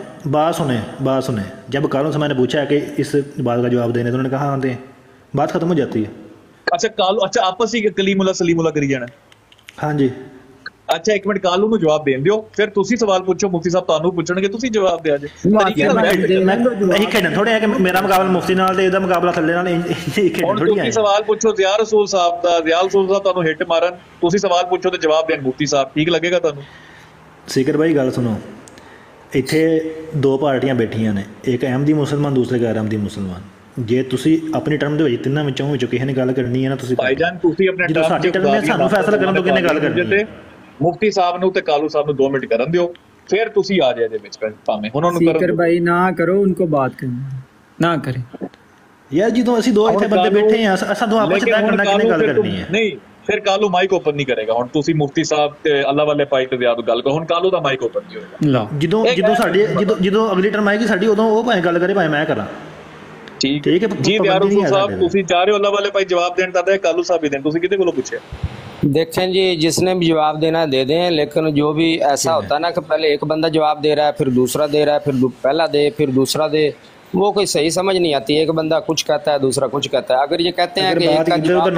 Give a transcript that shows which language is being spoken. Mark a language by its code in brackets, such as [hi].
[ur] بات سنیں جب کالو سے میں نے پوچھا ہے کہ اس بات کا جواب دینے، تو انہوں نے کہا ہاں دیں، بات ختم ہو جاتی ہے۔ [pa] اچھا کالو، اچھا آپس ہی کلیم اللہ سلیم اللہ کری جانا۔ ہاں جی، اچھا ایک منٹ، کالو نو جواب دین دیو، پھر تسی سوال پوچھو، مفتی صاحب تانوں پوچھن گے، تسی جواب دیا جے۔ یہی کھیڈن تھوڑے ہے کہ میرا مقابلہ مفتی نال تے ایدا مقابلہ تھلے نال، یہی کھیڈن تھوڑی ہے۔ تسی سوال پوچھو ضیاء رسول صاحب دا، ضیاء رسول صاحب تانوں ہٹ مارن، تسی سوال پوچھو تے جواب دین مفتی صاحب، ٹھیک لگے گا تانوں؟ سیکر بھائی گل سنو، اتنے دو پارٹیاں بیٹھیاں نے، ایک احمدی مسلمان دوسرے غیر احمدی مسلمان۔ جے تسی اپنی ٹرم دے وچ تیناں وچوں کسی نے گل کرنی ہے نا، تسی بھائی جان تسی اپنے جدوں ساڈی ٹرم میں سانوں فیصلہ کرن تو کنے گل کرنی ہے؟ مفتی صاحب نو تے کالو صاحب نو 2 منٹ کرن دیو، پھر تسی آ جائے دے وچ پاویں انہاں نو کرن۔ [ur] سیکر بھائی نہ کرو ان کو بات کرنا، نہ کریں [pa] یار جدوں اسی دو اتنے بندے بیٹھے ہیں، اساں دو آپس طے کرنا کنے گل کرنی ہے۔ نہیں پھر کالو مائک اوپن نہیں کرے گا، ہن تسی مفتی صاحب تے اللہ والے پائی تے زیادہ گل کرو، ہن کالو دا مائک اوپن نہیں ہوئے گا۔ جدوں اگلی ٹرم آئے گی ساڈی، ادوں وہ بھاویں گل کرے بھاویں میں کراں۔ ٹھیک ہے جی ضیاء رسول صاحب، تسی چاہ رہے ہو اللہ والے پائی جواب دین تا کالو صاحب ہی دین، تسی کتے کولوں پوچھیا؟ [ur] دیکھیں جی، جس نے بھی جواب دینا ہے دے دیں، لیکن جو بھی ایسا ہوتا ہے نا کہ پہلے ایک بندہ جواب دے رہا ہے، پھر دوسرا دے رہا ہے، پھر پہلا دے پھر دوسرا دے، وہ کوئی صحیح سمجھ نہیں آتی۔ ایک بندہ کچھ کہتا ہے، دوسرا کچھ کہتا ہے۔ اگر یہ کہتے ہیں کہ ایک کا جواب